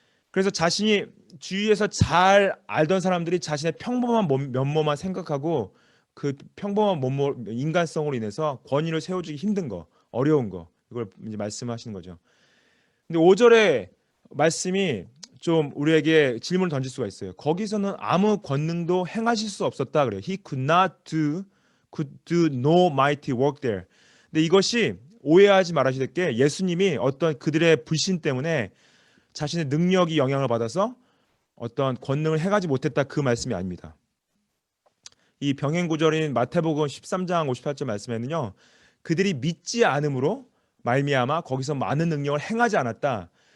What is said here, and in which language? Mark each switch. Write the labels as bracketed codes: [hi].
[ko] 그래서 자신이 주위에서 잘 알던 사람들이 자신의 평범한 면모만 생각하고 그 평범한 인간성으로 인해서 권위를 세워주기 힘든 거, 어려운 거, 이걸 이제 말씀하시는 거죠. 근데 5절의 말씀이 좀 우리에게 질문을 던질 수가 있어요. 거기서는 아무 권능도 행하실 수 없었다 그래요. [en] He could do no mighty work there. [ko] 근데 이것이 오해하지 말아야 될 게 예수님이 어떤 그들의 불신 때문에 자신의 능력이 영향을 받아서 어떤 권능을 행하지 못했다 그 말씀이 아닙니다. 이 병행 구절인 마태복음 13장 58절 말씀에는요. 그들이 믿지 않음으로 말미암아 거기서 많은 능력을 행하지 않았다.